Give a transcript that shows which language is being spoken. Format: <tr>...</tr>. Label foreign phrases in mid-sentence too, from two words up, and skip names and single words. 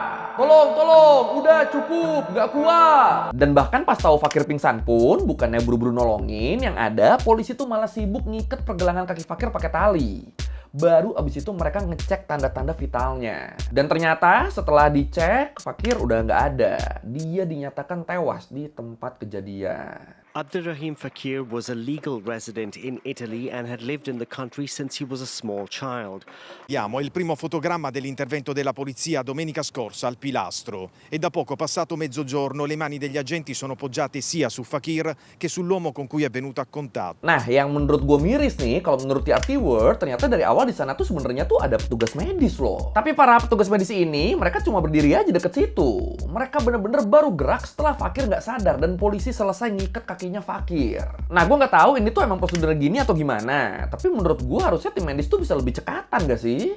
<id>Tolong, udah cukup, nggak kuat. Dan bahkan pas tahu Fakir pingsan pun, bukannya buru-buru nolongin, yang ada polisi tuh malah sibuk ngiket pergelangan kaki Fakir pakai tali. Baru abis itu mereka ngecek tanda-tanda vitalnya. Dan ternyata setelah dicek, Fakir udah nggak ada. Dia dinyatakan tewas di tempat kejadian.</id> <en>Abderrahim Fakir was a legal resident in Italy and had lived in the country since he was a small child.</en> <it>Abbiamo il primo fotogramma dell'intervento della polizia domenica scorsa al Pilastro e da poco passato mezzogiorno le mani degli agenti sono poggiate sia su Fakir che sull'uomo con cui è venuto a contatto.</it> <id>Nah, yang menurut gue miris nih, kalau menurut TRT World, ternyata dari awal di sana tuh sebenarnya tuh ada petugas medis loh. Tapi para petugas medis ini, mereka cuma berdiri aja deket situ. Mereka bener-bener baru gerak setelah Fakir nggak sadar dan polisi selesai ngiket kaki kakinya Fakir. Nah, gue nggak tahu ini tuh emang prosedur gini atau gimana. Tapi menurut gue harusnya tim medis tuh bisa lebih cekatan gak sih?</id>